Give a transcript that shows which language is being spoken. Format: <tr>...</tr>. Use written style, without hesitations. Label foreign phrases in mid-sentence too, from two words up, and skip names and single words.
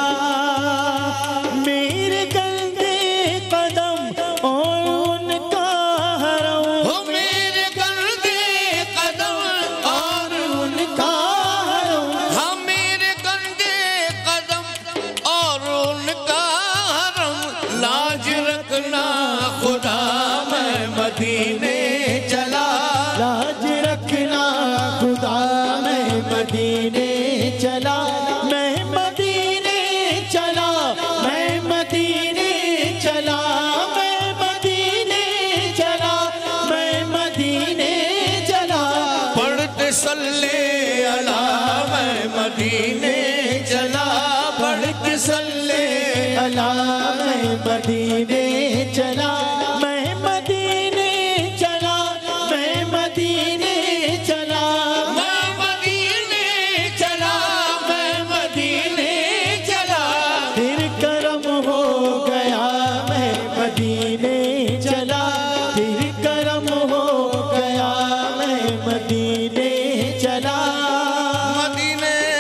<ur>میرے گندے قدم اور ان کا حرم, میرے گندے قدم اور ان کا حرم, ہم میرے گندے قدم اور ان کا حرم, لاج رکھنا خدا میں مدینے چلا، لاج رکھنا خدا میں مدینے چلا، میں مدینے چلا، میں مدینے چلا, میں مدینے چلا، میں مدینے چلا، پڑھتے</ur> <ar>صل على</ar> <ur>میں مدینے چلا، پڑھتے</ur> <ar>صل على</ar> <ur>میں مدینے چلا، میں مدینے چلا، میں مدینے چلا، میں مدینے چلا، میں مدینے چلا، پھر کرم ہو گیا میں مدینے چلا، پھر کرم ہو گیا میں مدینے چلا، مدینے</ur>